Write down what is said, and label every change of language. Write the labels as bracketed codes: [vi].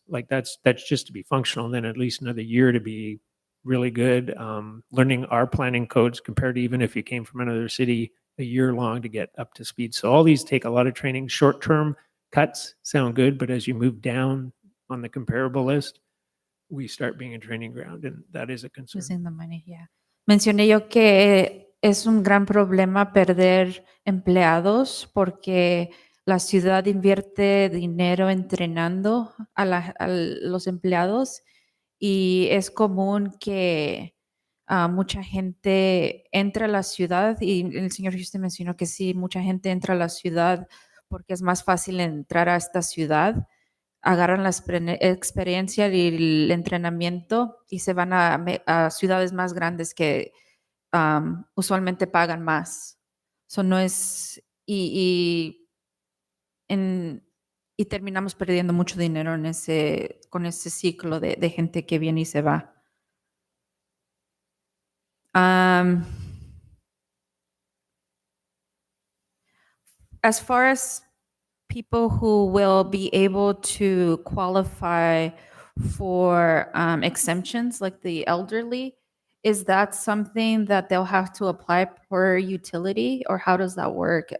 [en] Like that's just to be functional. And then at least another year to be really good. Learning our planning codes compared to even if you came from another city, a year long to get up to speed. So all these take a lot of training. Short-term cuts sound good, but as you move down on the comparable list, we start being a training ground, and that is a concern. Using the money, yeah. [es] Mencioné yo que es un gran problema perder empleados porque la ciudad invierte dinero entrenando a los empleados y es común que mucha gente entra a la ciudad y el señor Houston mencionó que sí, mucha gente entra a la ciudad porque es más fácil entrar a esta ciudad, agarran la experiencia y el entrenamiento y se van a ciudades más grandes que usualmente pagan más. So no es, y terminamos perdiendo mucho dinero con ese ciclo de gente que viene y se va. [en] As far as people who will be able to qualify for exemptions, like the elderly, is that something that they'll have to apply per utility, or how does that work?